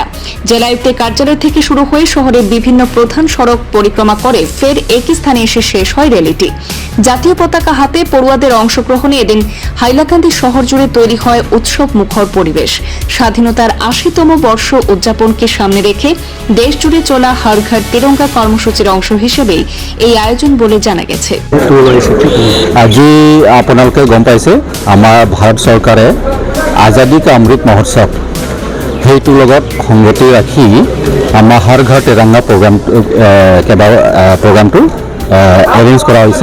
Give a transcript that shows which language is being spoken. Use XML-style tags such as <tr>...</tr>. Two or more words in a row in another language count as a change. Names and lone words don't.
<bn>জেলায়ুক্তের কার্যালয় থেকে শুরু হয়ে শহরের বিভিন্ন প্রধান সড়ক পরিক্রমা করে ফের একই স্থানে এসে শেষ হয় র্যালিটি। জাতীয় পতাকা হাতে পড়ুয়াদের অংশগ্রহণে এদিন হাইলাকান্দি শহর জুড়ে তৈরি হয় উৎসব মুখর পরিবেশ। স্বাধীনতার ৮০তম বর্ষ উদযাপনকে সামনে রেখে দেশ জুড়ে চলা হর ঘর তিরঙ্গা কর্মসূচির অংশ হিসেবেই এই আয়োজন বলে জানা গেছে।</bn> <as>আজি আপোনালোকে গম পাইছে আমাৰ ভাৰত চৰকাৰে আজাদী কা অমৃত মহোৎসৱ সেইটোৰ লগত সংগতি ৰাখি আমাৰ হৰ ঘৰ তিৰংগা প্ৰগ্ৰামটো এৰেঞ্জ কৰা হৈছে।</as>